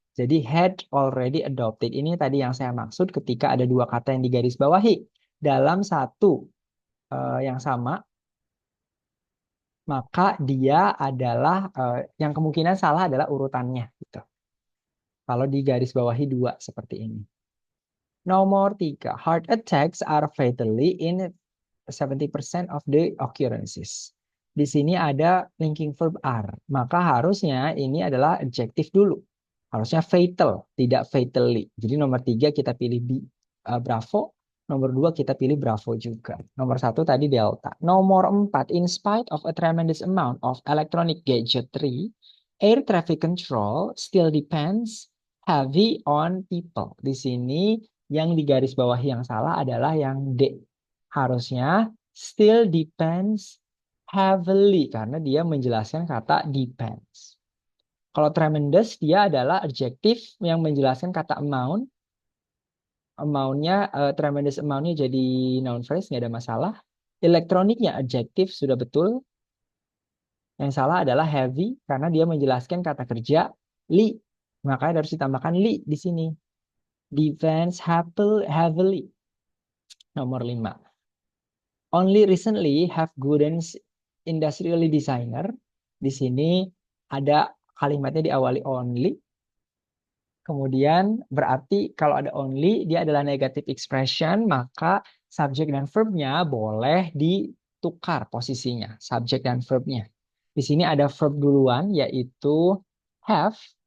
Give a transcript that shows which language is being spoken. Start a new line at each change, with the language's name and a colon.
Indonesian: Jadi
English: had already adopted
Indonesian: ini tadi yang saya maksud ketika ada dua kata yang digarisbawahi dalam satu yang sama, maka dia adalah yang kemungkinan salah adalah urutannya gitu. Kalau digarisbawahi dua seperti ini. Nomor 3,
English: heart attacks are fatally in 70% of the occurrences.
Indonesian: Di sini ada linking verb are. Maka harusnya ini adalah adjektif dulu. Harusnya fatal, tidak fatally. Jadi nomor 3 kita pilih bravo. Nomor 2 kita pilih bravo juga. Nomor 1 tadi delta. Nomor 4,
English: in spite of a tremendous amount of electronic gadgetry, air traffic control still depends heavy on people.
Indonesian: Di sini yang digarisbawahi yang salah adalah yang D. Harusnya
English: still depends heavily
Indonesian: karena dia menjelaskan kata depends. Kalau tremendous dia adalah adjektif yang menjelaskan kata amount. Amount-nya tremendous amount-nya jadi noun phrase nggak ada masalah. Elektroniknya adjektif sudah betul. Yang salah adalah heavy karena dia menjelaskan kata kerja li. Makanya harus ditambahkan li di sini.
English: Depends heavily.
Indonesian: Nomor 5.
English: Only recently have Gooden's industrial designer.
Indonesian: Di sini ada kalimatnya diawali only. Kemudian berarti kalau ada only, dia adalah negative expression, maka subjek dan verbnya boleh ditukar posisinya, subjek dan verbnya. Di sini ada verb duluan, yaitu have.